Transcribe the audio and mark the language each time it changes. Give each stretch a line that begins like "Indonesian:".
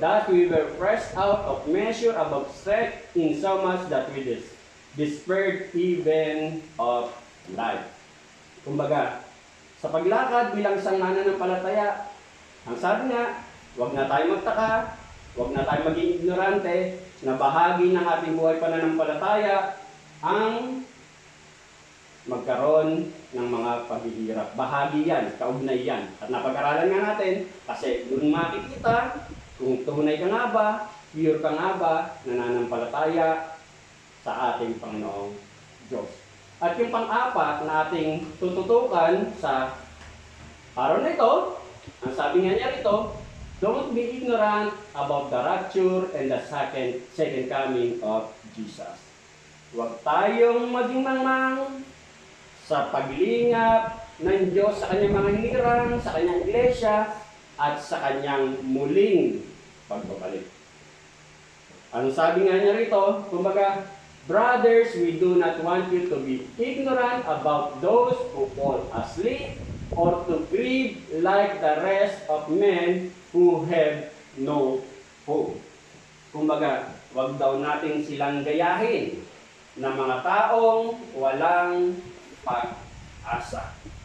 English: That we were pressed out of measure above strength in so much that we despaired even of life.
Filipino: Kumbaga, sa paglakad bilang isang mananampalataya, ang sabi nga, huwag na tayo magtaka, huwag na tayo maging ignorante, na bahagi ng ating buhay pananampalataya ang magkaroon ng mga paghihirap. Bahagi yan, kaugnay yan. At napag-aralan nga natin, kasi doon makikita kung tunay ka nga ba, pure ka nga ba, nananampalataya sa ating Panginoong Diyos. At yung pang-apat na ating tututukan sa araw na ito, ang sabi nga niya rito,
English: don't be ignorant about the rapture and the second coming of Jesus.
Filipino: Huwag tayong maging mangmang sa paglingap ng Diyos sa kanyang mga hinirang, sa kanyang iglesia, at sa kanyang muling pagbabalik. Ano sabi nga niya rito? Kumbaga,
English: brothers, we do not want you to be ignorant about those who fall asleep or to grieve like the rest of men who have no hope.
Filipino: Kumbaga, wag daw natin silang gayahin ng mga taong walang pag-asa.